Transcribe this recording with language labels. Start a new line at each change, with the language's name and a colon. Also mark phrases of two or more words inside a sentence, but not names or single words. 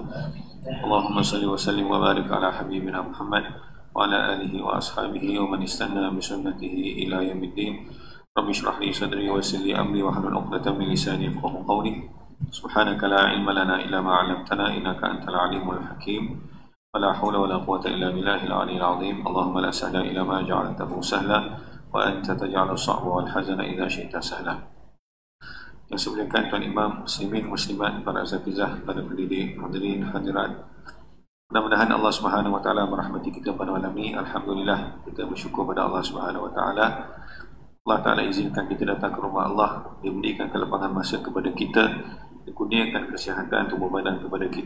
Arabic: اللهم صل وسلم وبارك على حبيبنا محمد وعلى آله وأصحابه ومن استن بسنته إلى يوم الدين. رب اشرح لي صدري ويسر لي أمري واحلل عقدة من لساني يفقهوا قولي. سبحانك لا علم لنا إلا ما علمتنا إنك أنت العليم الحكيم. ولا حول ولا قوة إلا بالله العلي العظيم. اللهم لا سهل إلا ما جعلته سهلا وأنت تجعل الصعب والحزن إذا شئت سهلا.
Malay: Yang semuliakan Tuan Imam, muslimin, muslimat, para asatizah, para pendidik, hadirin, hadirat. Mudah-mudahan Allah
Arabic: سبحانه وتعالى
Malay: merahmati kita pada malam ini. Alhamdulillah, kita bersyukur pada Allah
Arabic: سبحانه وتعالى.
Malay: Allah Taala izinkan kita datang ke rumah Allah, dia berikan kelapangan masa kepada kita, dia kurniakan kesihatan tubuh badan kepada kita.